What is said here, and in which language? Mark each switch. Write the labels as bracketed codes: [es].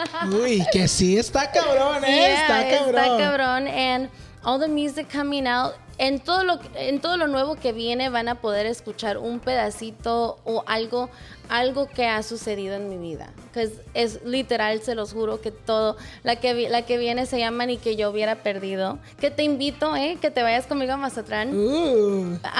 [es] Uy, que sí está cabrón, está cabrón. Está cabrón. [en] And all the music coming out. [es] En todo lo nuevo que viene van a poder escuchar un pedacito o algo que ha sucedido en mi vida. Que es literal, se los juro que todo. La que viene se llama Ni que yo hubiera perdido. Que te invito, que te vayas conmigo a Mazatlán.